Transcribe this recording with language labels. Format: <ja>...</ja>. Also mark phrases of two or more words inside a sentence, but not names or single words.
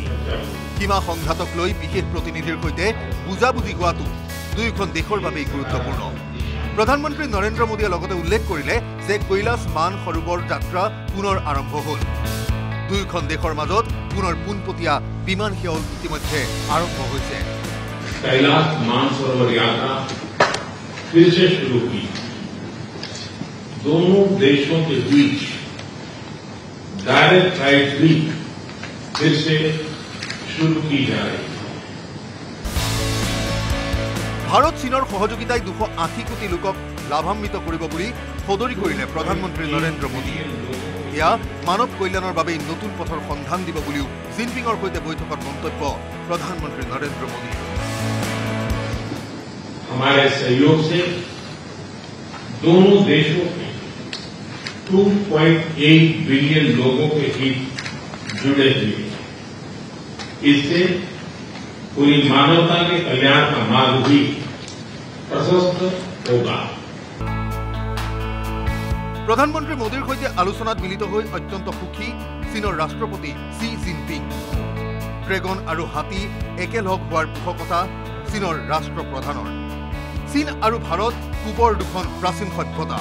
<as>সীমা সংঘাতক লৈ বিশেষ প্ৰতিনিধিৰ সৈতে বুজাবুজি হোৱাটো দুয়োখন দেশৰ বাবেই গুৰুত্বপূৰ্ণ। প্ৰধানমন্ত্ৰী নৰেন্দ্ৰ মোদীয়ে লগতে উল্লেখ কৰিলে যে কৈলাশ মান সৰোবৰ যাত্ৰা পুনৰ আৰম্ভ হ'ল। দুয়োখন দেশৰ মাজত পুনৰ পোনপটীয়া বিমান সেৱাও ইতিমধ্যে আৰম্ভ হৈছে।</as> <hi>कैलाश मानसरोवर यात्रा फिर से शुरू की। दोनों देशों के बीच</hi> <en>direct flight</en> <hi>भी फिर से शुरू की जा रही है।</hi> <as>ভাৰত চীনৰ সহযোগিতাই 280 কোটি লোকক লাভান্বিত কৰিব বুলি সদৰি কৰিলে প্ৰধানমন্ত্ৰী নৰেন্দ্ৰ মোদীয়ে। এয়া মানৱ কল্যাণৰ বাবে নতুন পথৰ সন্ধান দিব বুলিও জিনপিঙৰ সৈতে বৈঠকত মন্তব্য প্ৰধানমন্ত্ৰী নৰেন্দ্ৰ মোদী।</as> <hi>हमारे सहयोग से दोनों देशों के 2.8 बिलियन लोगों के हित जुड़े हुए हैं। इससे पूरी मानवता के कल्याण का मार्ग भी प्रशस्त होगा।</hi> <as>প্ৰধানমন্ত্ৰী মোদীৰ সৈতে আলোচনাত মিলিত হৈ অত্যন্ত সুখী চীনৰ ৰাষ্ট্ৰপতি শ্বি জিনপিং। ড্ৰেগন আৰু হাতী একেলগ হোৱাৰ পোষকতা চীনৰ ৰাষ্ট্ৰপ্ৰধানৰ। চীন আৰু ভাৰত পূবৰ দুখন প্ৰাচীন সভ্যতা।</as>